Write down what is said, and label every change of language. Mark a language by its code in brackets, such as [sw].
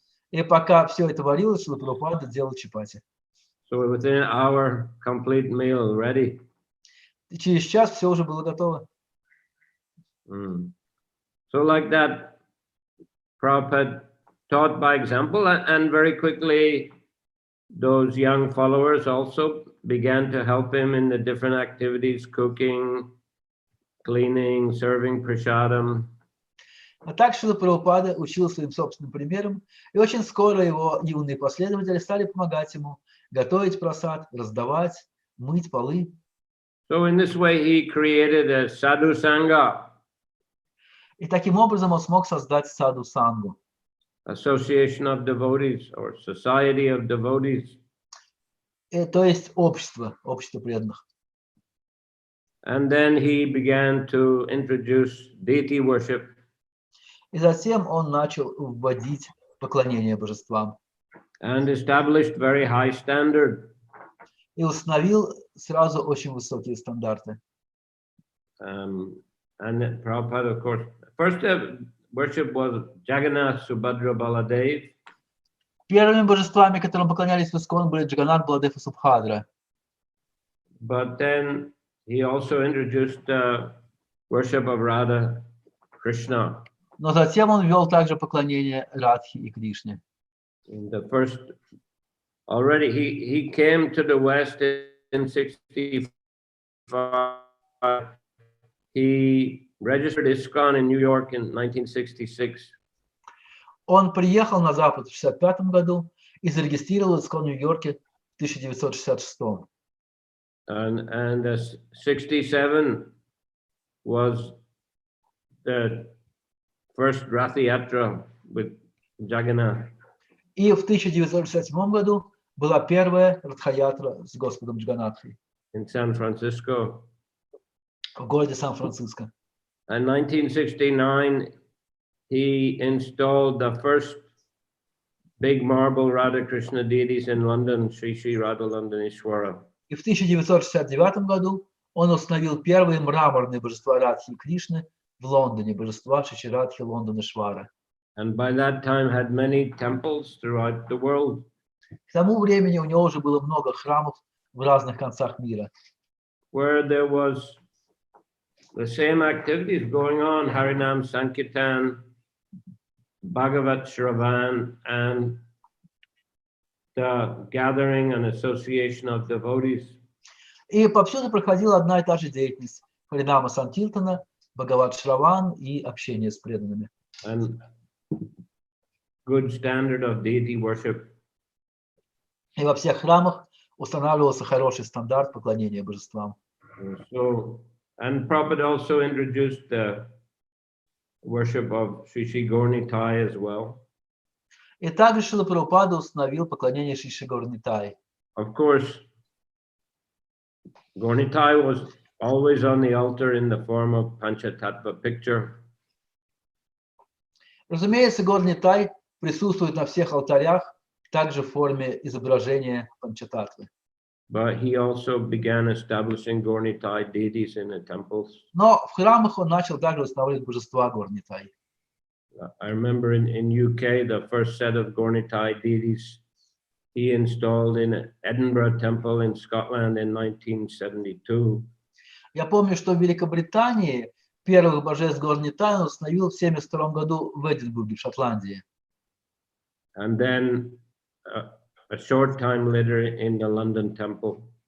[ru] И пока все это варилось, Шрила Прабхупада делал чапати. [en] So within an hour, complete meal ready. [ru] И через час все уже было готово. [en] So like that, Prabhupada taught by example, and very quickly those young followers also began to help him in the different activities, cooking, cleaning, serving prasadam. [ru] А так Шрила Прабхупада учил своим собственным примером, и очень скоро его юные последователи стали помогать ему готовить прасад, раздавать, мыть полы. [en] So in this way he created a sadhu sangha. [ru] И таким образом он смог создать саду сангу, [en] Association of devotees or society of devotees. [ru] то есть общество преданных. [en] And then he began to introduce deity worship. [ru] И затем он начал вводить поклонение божествам. [en] And established very high standard. [ru] И установил сразу очень высокие стандарты. [en] And Prabhupada, of course, first worship was Jagannath, Subhadra, Baladev. [ru] Первыми божествами, которым поклонялись в Искон, были Джаганнат, Баладев и Субхадра. [en] But then he also introduced the worship of Radha Krishna. [ru] Но затем он ввел также поклонение Радхи и Кришне. [en] In the first, already he came to the West in 65. He registered ISKCON in New York in 1966. [ru] Он приехал на Запад в 1965 году и зарегистрировал Искон в Нью-Йорке в 1966. [en] And 67 was the first Rath Yatra with Jagannath. [ru] И в 1967 году была первая Радха-ятра с Господом Джаганнатхой. [en] In San Francisco. [ru] в городе Сан-Франциско. [en] In 1969, he installed the first big marble Radha Krishna deities in London, Sri Sri Radha Londoneshwara. [ru] И в 1969 году он установил первые мраморные божества Радхи и Кришны в Лондоне, божества Шри Радхи Лондонешвара. [en] And by that time had many temples throughout the world. [ru] К тому времени у него уже было много храмов в разных концах мира, [en] Where there was the same activities going on, Harinam Sankirtan, Bhagavat Shravan, and the gathering and association of devotees. [ru] и повсюду проходила одна и та же деятельность: Харинама Санкиртана, Бхагават Шраван и общение с преданными. [en] And good standard of deity worship. [ru] И во всех храмах устанавливался хороший стандарт поклонения божествам. [en] So, and Prabhupada also introduced the worship of Sri Sri Gaurnitai as well. [ru] И также Шрила Прабхупада установил поклонение Шри Шри Гаурнитай. [en] Of course, Gaurnitai was always on the altar in the form of Panchatattva picture. [ru] Разумеется, Гаурнитай присутствует на всех алтарях, также в форме изображения Панчататтвы. [en] But he also began establishing Gaurnitai deities in the temples. [ru] Но в храмах он начал также устанавливать божества Гаурнитай. [en] I remember in UK, the first set of Gaurnitai deities he installed in Edinburgh Temple in Scotland in 1972. [ru] Я помню, что в Великобритании первых божеств Гаурнитай он установил в 1972 году в Эдинбурге, в Шотландии. [en] And then a short time later in the London Temple.